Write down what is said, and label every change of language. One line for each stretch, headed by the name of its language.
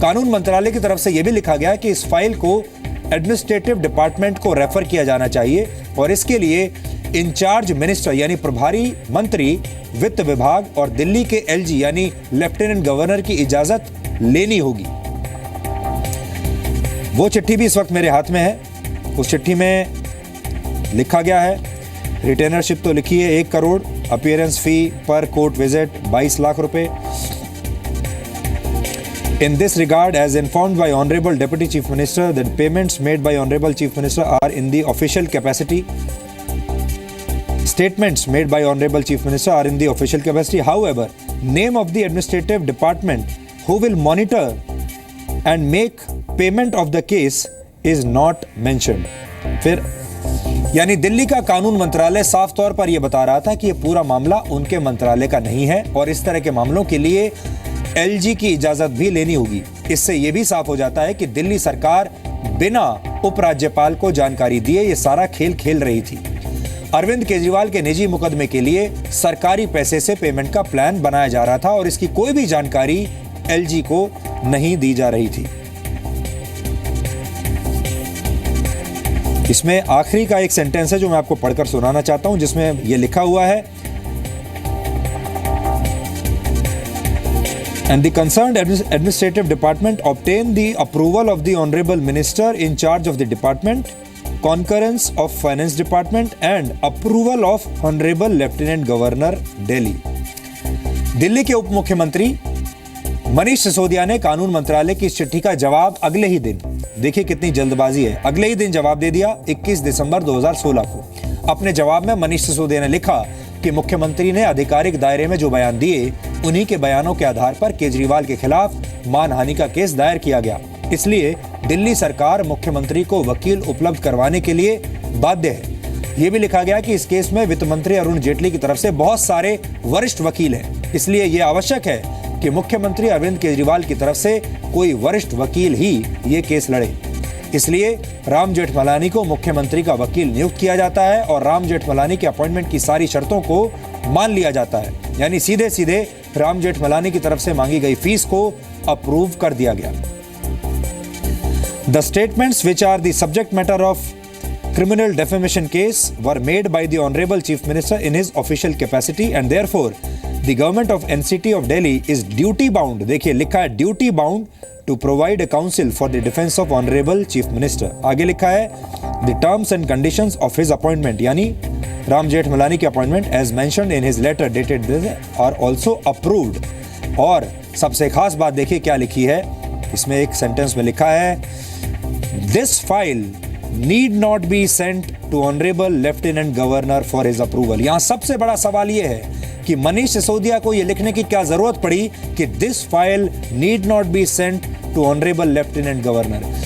Hindi: कानून मंत्रालय की तरफ से यह भी लिखा गया कि इस फाइल को एडमिनिस्ट्रेटिव डिपार्टमेंट को रेफर किया जाना चाहिए और इसके लिए इंचार्ज मिनिस्टर यानी प्रभारी मंत्री वित्त विभाग और दिल्ली के LG यानी लेफ्टिनेंट गवर्नर की इजाजत लेनी होगी। वो चिट्ठी भी इस वक्त मेरे हाथ में है। उस चिट्ठी में लिखा गया है, रिटेनरशिप तो लिखी है 1 करोड़, अपीयरेंस फी पर कोर्ट विजिट 22 लाख रुपए।
English: In this regard, as informed by Honorable Deputy Chief Minister, that payments made by Honorable Chief Minister are in the official capacity. Statements made by Honorable Chief Minister are in the official capacity. However, name of the administrative department who will monitor and make payment of the case is not mentioned.
Hindi: फिर यानी दिल्ली का कानून मंत्रालय साफ तौर पर यह बता रहा था कि यह पूरा मामला उनके मंत्रालय का नहीं है और इस तरह के मामलों के लिए LG की इजाजत भी लेनी होगी। इससे यह भी साफ हो जाता है कि दिल्ली सरकार बिना उपराज्यपाल को जानकारी दिए ये सारा खेल खेल रही थी। अरविंद केजरीवाल के निजी मुकदमे के लिए सरकारी पैसे से पेमेंट का प्लान बनाया जा रहा था और इसकी कोई भी जानकारी LG को नहीं दी जा रही थी। इसमें आखिरी का एक सेंटेंस है जो मैं आपको पढ़कर सुनाना चाहता हूं, जिसमें यह लिखा हुआ है,
English: And the concerned administrative department obtained the approval of the Honorable Minister in charge of the department, concurrence of Finance Department and approval of Honorable Lieutenant Governor Delhi.
Hindi: Delhi के उप मुख्यमंत्री मनीष सिसोदिया ने कानून मंत्रालय की इस चिट्ठी का जवाब अगले ही दिन, देखिए कितनी जल्दबाजी है, अगले ही दिन जवाब दे दिया 21 दिसंबर 2016 को। अपने जवाब में मनीष सिसोदिया ने लिखा कि मुख्यमंत्री ने आधिकारिक दायरे में जो बयान दिए उन्हीं के बयानों के आधार पर केजरीवाल के खिलाफ मानहानि का केस दायर किया गया, इसलिए दिल्ली सरकार मुख्यमंत्री को वकील उपलब्ध करवाने के लिए बाध्य है। यह भी लिखा गया कि इस केस में वित्त मंत्री अरुण जेटली की तरफ से बहुत सारे वरिष्ठ वकील हैं, इसलिए यह आवश्यक है कि मुख्यमंत्री अरविंद केजरीवाल की तरफ से कोई वरिष्ठ वकील ही ये केस लड़े। इसलिए राम जेठमलानी को मुख्यमंत्री का वकील नियुक्त किया जाता है और राम जेठमलानी के अपॉइंटमेंट की सारी शर्तों को मान लिया जाता है, यानी सीधे सीधे राम जेठमलानी की तरफ से मांगी गई फीस को अप्रूव कर दिया गया।
English: the statements which are the subject matter of criminal defamation case were made by the Honorable Chief Minister in his official capacity and therefore the government of NCT of Delhi is duty bound,
Hindi: देखिए लिखा है
English: duty bound to provide a counsel for the defense of Honorable Chief Minister।
Hindi: आगे लिखा है
English: the terms and conditions of his appointment,
Hindi: यानी राम जेठमलानी के
English: appointment as mentioned in his letter dated this are also approved।
Hindi: और सबसे खास बात देखिए क्या लिखी है, इसमें एक सेंटेंस में लिखा है
English: this file need not be sent to Honorable Lieutenant Governor for his approval।
Hindi: यहां सबसे बड़ा सवाल यह है कि मनीष सिसोदिया को यह लिखने की क्या जरूरत पड़ी कि
English: This file need not be sent to honourable lieutenant governor.